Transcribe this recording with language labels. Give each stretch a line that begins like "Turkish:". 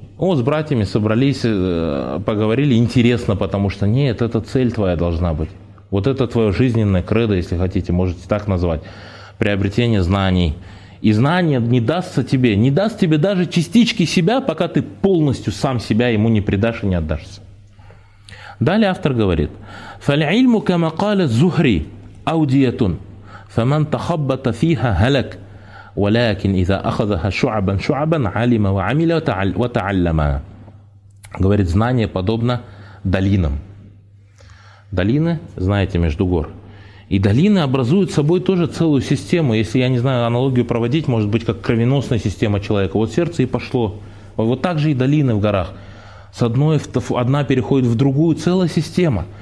Russian: О, с братьями собрались, поговорили, интересно, потому что нет, это цель твоя должна быть. Вот это твое жизненное кредо, если хотите, можете так назвать, приобретение знаний. И знание не дастся тебе, не даст тебе даже частички себя, пока ты полностью сам себя ему не предашь и не отдашься. Далее автор говорит,
Arabic: فَالْعِلْمُ كَمَا قَالَ زُهْرِ أَوْدِيَةٌ فَمَنْ تَخَبَّتَ فِيهَا هَلَكْ ولكن إذا أخذها شعبا شعبا علم وعمل وتعلم.
Russian: Говорит, знание подобно долинам. Долины, знаете, между гор. И долины образуют собой тоже целую систему. Если я не знаю аналогию проводить, может быть, как кровеносная система человека. Вот сердце и пошло. Вот так же и долины в горах. С одной одна переходит в другую, целая система.